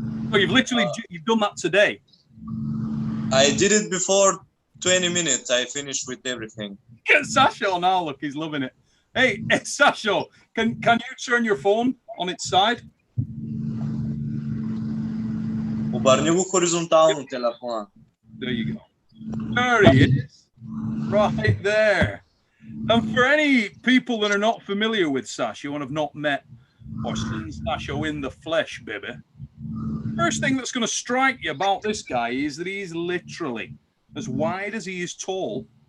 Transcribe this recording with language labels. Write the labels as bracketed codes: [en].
[en] So you've done that today? I did it before 20 minutes. I finished with everything. Get Sasho now, look, he's loving it. Hey, Sasho, can you turn your phone on its side? [bg] Обърни го хоризонтално телефона. [en] There you go. There he is, right there. And for any people that are not familiar with Sasho and have not met or seen Sasho in the flesh, baby, first thing that's going to strike you about this guy is that he's literally as wide as he is tall.